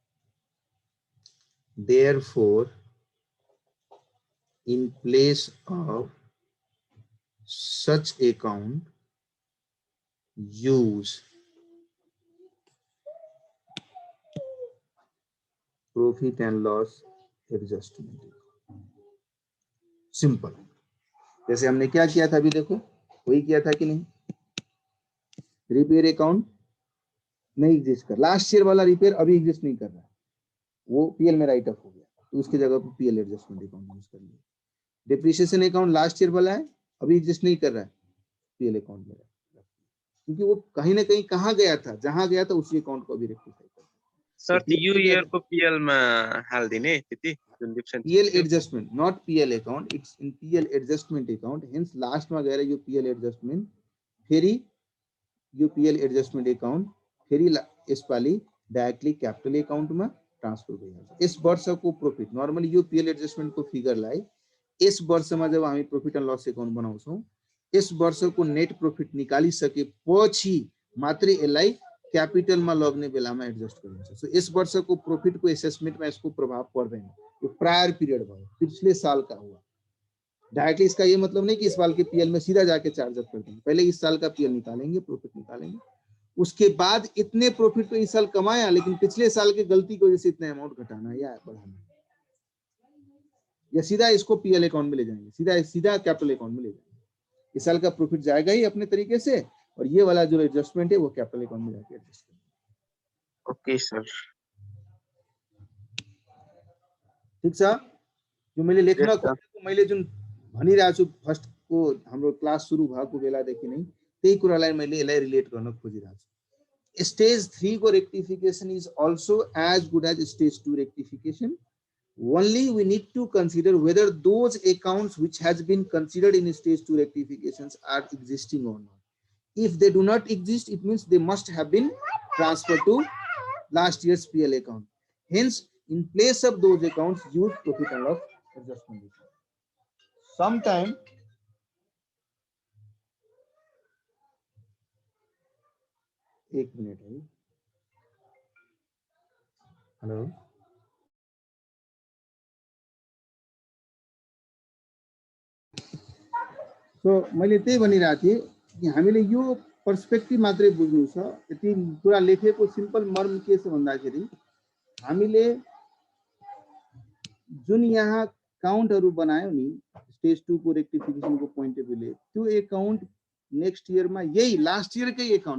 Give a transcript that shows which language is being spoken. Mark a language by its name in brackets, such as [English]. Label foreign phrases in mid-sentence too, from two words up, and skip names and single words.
[English] Therefore, in place of such account, use profit and loss adjustment. [Hindi] सिंपल। जैसे हमने क्या किया था अभी देखो, वही किया था कि नहीं? [English] repair account [Hindi] नहीं एग्जिस्ट कर, [English] last year [Hindi] वाला रिपेयर अभी एग्जिस्ट नहीं कर रहा है, वो पीएल में [English] write off [Hindi] हो गया, तो उसकी जगह पर [English] PL adjustment account use [Hindi] कर लिया। [English] depreciation account last year [Hindi] वाला है, अभी एग्जिस्ट नहीं कर रहा है, [English] PL account [Hindi] में, क्योंकि वो कहीं ना कहीं कहाँ गया था, जहां गया था उसी अकाउंट को अभी रेक्टिफाई कर। [Nepali] सर यो इयर को पीएल मा हाल्दिने त्यति जुन डिफरेन्स [English] PL adjustment, not PL account, it's in PL adjustment account. Hence last [Nepali] मा गएर यो [English] PL adjustment [Nepali] फेरि यो [English] PL adjustment account [Nepali] फेरि यसपालि डाइरेक्टली [English] capital accountमा [Nepali] ट्रान्सफर भइहाल्छ। यस वर्षको प्रोफिट नर्मली यो PL एडजस्टमेन्टको फिगरलाई यस वर्षमा जब हामी [English] profit and loss account [Nepali] बनाउँछौं यस वर्षको [English] net profit [Nepali] निकालिसकेपछि मात्रै यसलाई क्यापिटलमा लग्ने बेलामा एडजस्ट गरिन्छ। सो यस वर्षको प्रॉफिटको एसेसमेन्टमा यसको प्रभाव पर्दैन। [Hindi] ये [English] prior period [Hindi] भयो, पिछले साल का हुआ। डायरेक्टली इसका ये मतलब नहीं कि इस साल के पीएल में सीधा जाके [English] charge up [Hindi] कर देंगे, पहले इस साल का पीएल निकालेंगे, प्रॉफिट निकालेंगे, उसके बाद इतने प्रॉफिट तो इस साल कमाया लेकिन पिछले साल की गलती की वजह से इतने अमाउंट घटाना या बढ़ाना, या सीधा इसको [English] PL account [Hindi] में ले जाएंगे, सीधा [English] capital account [Hindi] में ले जाएंगे। इस साल का प्रॉफिट जाएगा ही अपने तरीके से और ये वाला जो एडजस्टमेंट है वो [English] capital account [Hindi] में जाके एडजस्ट करेंगे। [English] OK sir, [Nepali] ठीक छ। यो मैले लेख्न खोजेको मैले जुन भनिरहेको छु फर्स्ट को हाम्रो क्लास सुरु भएको बेलादेखि नै त्यही कुरालाई मैले यसलाई रिलेट गर्न खोजिरहेको छु। [English] stage 3 को rectification is also as good as stage 2 rectification. Only we need to consider whether those accounts which has been considered in stage 2 rectifications are existing or not. If they do not exist, it means they must have been transferred to last year's PL account. Hence, in place of those accounts, use profit and loss adjustment account. [Hindi] Sometime एक मिनट है, [Nepali] हेलो, सो मैले त्यही भनिरहेको थिएँ कि हामीले यो पर्सपेक्टिभ मात्रै बुझ्नु छ। यति कुरा लेखेको सिम्पल मर्म के छ भन्दाखेरि हामीले जुन यहाँ काउन्टहरु बनायौ नि स्टेज 2 को रेक्टिफिकेशन को [English] point of viewले [Nepali] त्यो अकाउन्ट [English] next year [Nepali] मा यही [English] last year [Nepali] कै अकाउन्ट है।